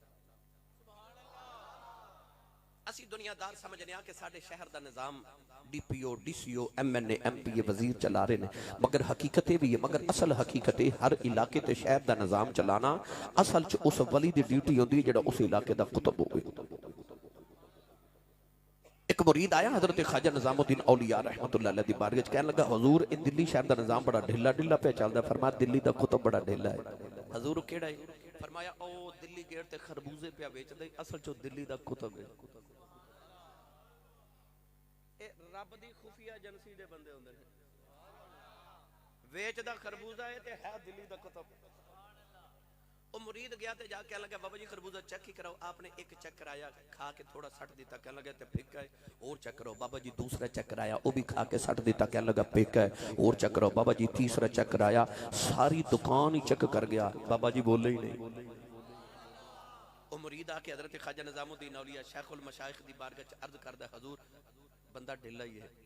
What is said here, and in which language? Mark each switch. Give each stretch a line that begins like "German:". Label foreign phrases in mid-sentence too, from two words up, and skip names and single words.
Punjabi: اسی دنیادار سمجھنے کہ ساڈے شہر دا نظام
English: DPO DCO MNA MPA
Punjabi: وزیر چلا رہے نے مگر حقیقت بھی ہے مگر اصل حقیقت ہر علاقے تے شہر دا نظام چلانا اصل چ اس ولی دی ڈیوٹی ہوندی ہے جیہڑا اس علاقے دا قطب ہووے. اک مرید آیا حضرت خواجہ نظام الدین اولیاء
Arabic: رحمة الله عليه
Punjabi: دی بارگاہ چ کہن لگا حضور اے دلی شہر دا نظام بڑا ڈھلا ڈھلا پے چلدا. فرمایا دلی دا قطب بڑا ڈھلا ہے. حضور کیہڑا ہے? فرمایا او دلی گیٹ تے خربوزے پے ویچدے اصل چ دلی دا قطب ہے. رب دی خفیہ ایجنسی دے بندے ہوندے نے ویچدا خربوزہ ہے تے ہے دلی دا قطب. او مرید گیا تے جا کے کہن لگا بابا جی خربوزہ چیک ہی کراؤ. آپ نے اک چیک کرایا کھا کے تھوڑا سٹ دتا کہن لگا تے پھکا ہے اور چیک کرو. بابا جی دوسرا چیک کرایا وہ بھی کھا کے سٹ دتا کہن لگا پھکا ہے اور چیک کرو. بابا جی تیسرا چیک کرایا ساری دکان ہی چیک کر گیا بابا جی بولے ہی نہیں. او مرید آ کے حضرت خواجہ نظام الدین اولیاء شیخ المشائخ دی بارگاہ چ عرض کردا حضور بندہ ڈھلا ہی ہے.